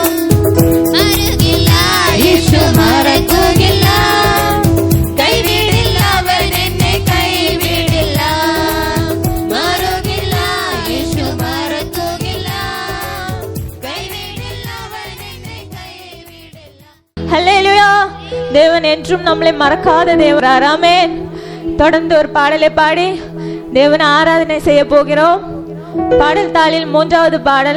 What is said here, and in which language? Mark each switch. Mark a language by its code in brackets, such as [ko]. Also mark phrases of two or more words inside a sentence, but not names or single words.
[ml] മറക്കില്ല യേശു, മറക്കുകയില്ല, കൈവിടില്ല അവൻ എന്നെ കൈവിടില്ല. മറക്കില്ല യേശു, മറക്കുകയില്ല, കൈവിടില്ല അവൻ എന്നെ കൈവിടില്ല. [ta] ஹல்லேலூயா. தேவன் என்றும் நம்மளை மறக்காத தேவரார். ஆமென். தொடர்ந்து ஒரு பாடலை பாடி தேவனை ஆராதனை செய்ய போகிறோம். பாடல் தாளில் மூன்றாவது பாடல்.